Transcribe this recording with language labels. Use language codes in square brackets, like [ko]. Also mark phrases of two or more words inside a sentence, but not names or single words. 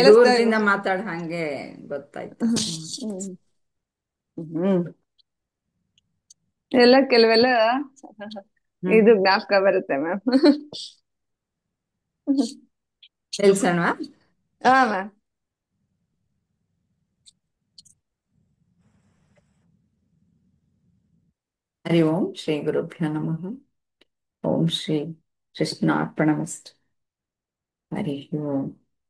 [kn] ಕೇಳಿಸ್ತಾ ಇಲ್ಲ. ದೂರದಿಂದ ಮಾತಾಡ ಹಂಗೆ ಗೊತ್ತಾಯ್ತು. ಹ್ಮ್. ಹ್ಮ್. ಎಲ್ಲ ಕೆಲವೆಲ್ಲ ಹ್ಮ್. ಇದು ಜ್ಞಾಪಕ ಬರುತ್ತೆ ಮ್ಯಾಮ್. ನಿಲ್ಸಣ್ವಾ? ಹಾ ಮ್ಯಾಮ್. [sa] ಹರಿ ಓಂ ಶ್ರೀ ಗುರುಭ್ಯೋ ನಮಃ. ಓಂ ಶ್ರೀ ಕೃಷ್ಣಾರ್ಪಣಮಸ್ತು. ಹರಿ ಓಂ.